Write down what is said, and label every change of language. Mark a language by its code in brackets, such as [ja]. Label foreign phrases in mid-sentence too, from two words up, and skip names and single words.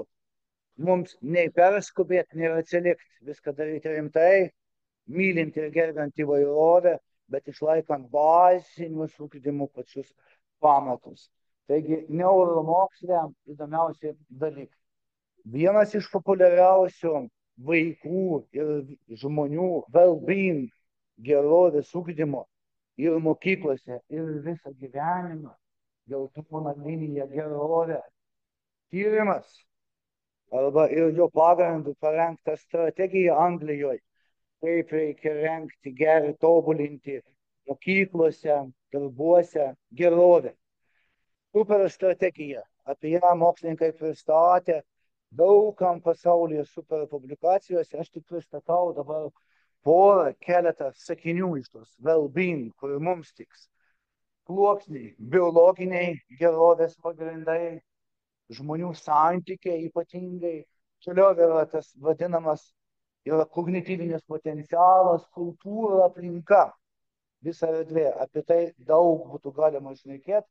[lt] Mums nei perskubėti, nei atsilikti, viską daryti rimtai, mylint ir gerbent įvairovę, bet išlaikant bazinius ugdymų pačius pamatus. Taigi neuromokslė įdomiausi dalykai. Vienas iš populiariausių vaikų ir žmonių well-being, gerovės ugdymo ir mokyklose, ir visą gyvenimą, geltona linija gerovė, tyrimas arba ir jo pagrindų parengta strategija Anglijoje, kaip reikia rengti, tobulinti mokyklose, darbuose gerovę. Super strategija, apie ją mokslininkai pristatė daugam pasaulyje super publikacijose, aš tik pristatau dabar keletą sakinių iš tos well-being, kur mums tiks. Sluoksniai, biologiniai gerovės pagrindai, žmonių santykiai ypatingai, toliau yra tas vadinamas, yra kognityvinis potencialas, kultūra, aplinka, visa erdvė, apie tai daug būtų galima šnekėti.